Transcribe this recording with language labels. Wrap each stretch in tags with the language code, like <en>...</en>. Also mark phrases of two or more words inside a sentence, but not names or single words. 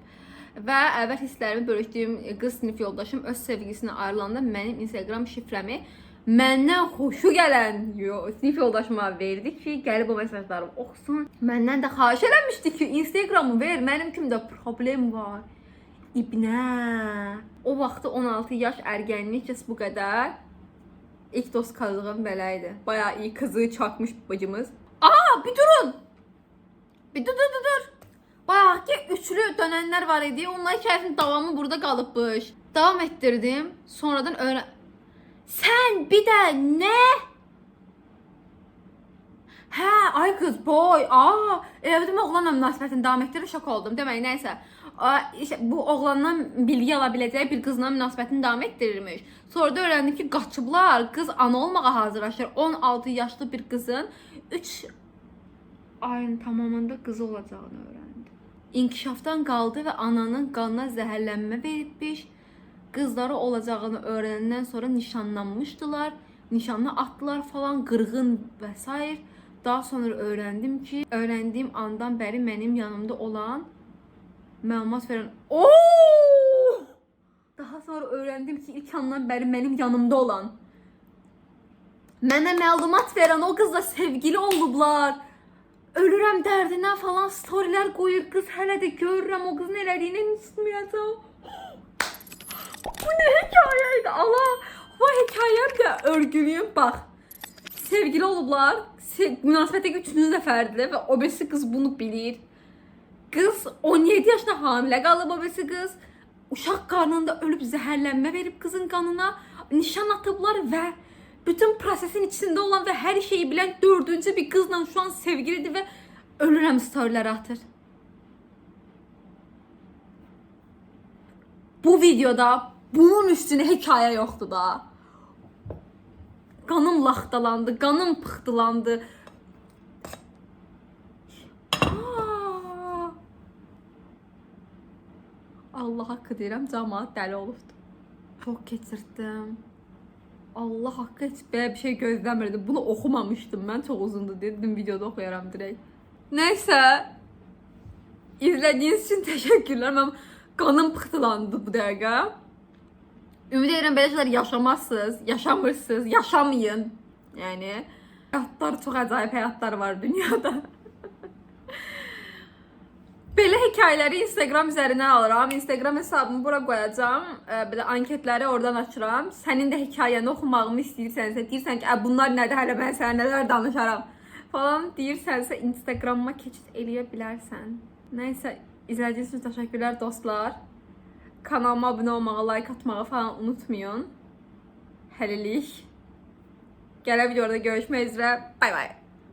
<az>Və əvvəl hisslərimi bölüşdüyüm qız sinif yoldaşım öz sevgilisine ayrılanda mənim Instagram şifrəmi məndən xoşu gələn sinif yoldaşıma verdi ki, gəlib o mesajlarımı oxusun. Məndən də xahiş eləmişdi ki, Instagramı ver, mənim kimdə problem var. İbnə. O vaxtı 16 yaş ərgənlik bu qədər. İlk dost qazığım belə idi.</az> <tr>Bayağı iyi kızı çakmış bacımız.</tr> <az>Aa, bir durun. Bir dur. Bayağı ki üçlü dönənlər var idi. Onlar hikayəsinin davamı burada qalıbmış. Davam etdirdim. Sonradan Sən bir də nə? Hə, ay qız, boy. Elə dedim oğlanla münasibətini davam etdirir, şok oldum. Demək, nəysə. İşte, bu oğlandan bilgi ala biləcəyi bir qızla münasibətini davam etdirirmiş. Sonra da öyrəndim ki, qaçıblar. Qız ana olmağa hazırlaşır. 16 yaşlı bir qızın 3 ayın tamamında qızı olacağını öyrəndi. İnkişafdan qaldı və ananın qanına zəhərlənmə veribmiş.</az> <tr>Qızları olacağını öğrenenden sonra nişanlanmıştılar.</tr> <az>Nişanlı attılar falan, qırğın və s.</az> <tr>Daha sonra öğrendim ki, öğrendiğim andan beri benim yanımda olan məlumat veren... Daha sonra öğrendim ki, ilk andan beri benim yanımda olan,</tr> <az>mənə məlumat veren o kızla sevgili olublar. Ölürəm dərdindən falan storyler koyur. Kız hələ də görürəm o kızın elədiyini unutmayacağım.</az> <tr>Bu ne hikayeydi Allah. Bu hikayem de örgülüyüm bak.</tr> <az>Sevgili olublar. Münasibətə üçüncü dəfərdir və o birisi kız bunu bilir. Kız 17 yaşında hamilə qalıb o birisi kız. Uşaq qarnında ölüb zəhərlənmə verib kızın qanına. Nişan atıblar və bütün prosesin içinde olan</az> <tr>ve her şeyi bilen dördüncü bir kızla şu an sevgilidir ve</tr> <az>ölürəm storyler atır.</az> <tr>Bu videoda bunun üstüne hikaye yoktu da.</tr> <az>Qanım laxtalandı, qanım pıxtılandı. Allah haqqı deyirəm, cəmaət dəli olubdu. Çok keçirdim. Allah haqqı heç belə bir şey gözləmirdim. Bunu oxumamışdım mən, çox uzundu dedim, videoda oxuyaram direkt.</az> <tr>Neyse. İzlediğiniz için teşekkürler.</tr> <az>Mən qanım pıxtılandı bu dəqiqə. Ümid edirəm belə şeylər yaşamazsınız, yaşamırsınız, yaşamayın. Yəni həyatlar, çox acayip həyatlar var dünyada. Belə</az> <tr>hikayeleri Instagram üzerinden</tr> <az>alıram.</az> <tr>Instagram hesabımı bura koyacağım. Bir de anketleri oradan açıram.</tr> <az>Senin de hikayeni oxumağımı istəyirsənsə, deyirsən ki, bunlar nədir, hələ mən sənə nələr danışaram falan deyirsənsə, Instagramıma keçid eləyə bilərsən.</az> <tr>Neyse, izlediğiniz için teşekkürler dostlar.</tr> <az>Kanalıma abone olmağı, like atmağı falan unutmayın. Hələlik. Gələn videoda görüşmək üzrə.</az> <en>Bay bay.</en>